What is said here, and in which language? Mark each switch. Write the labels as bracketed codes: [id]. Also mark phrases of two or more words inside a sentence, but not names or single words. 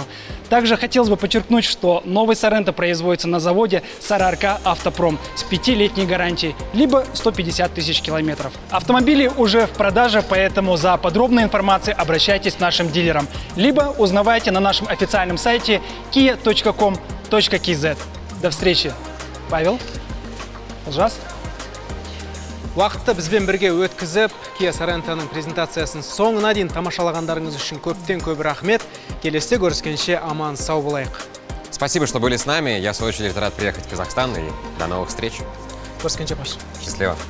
[ru] Также хотелось бы подчеркнуть, что новый Sorento производится на заводе Сарыарка Автопром с 5-летней гарантией, либо 150 тысяч километров. Автомобили уже в продаже, поэтому за подробной информацией обращайтесь к нашим дилерам, либо узнавайте на нашем официальном сайте kia.com.kz. До встречи. Павел, Олжас. [kk] Уақытты бізбен бірге өткізіп, Kia Sorенtoның презентациясын соңына дейін тамашалағандарыңыз үшін көптен көп рахмет. Келесіде көріскенше аман сау болайық. [ru] Спасибо, что были с нами. Я, в свою очередь, рад приехать в Казахстан, и до новых встреч. [kk] Көріскенше, Паш. [ru] Счастливо.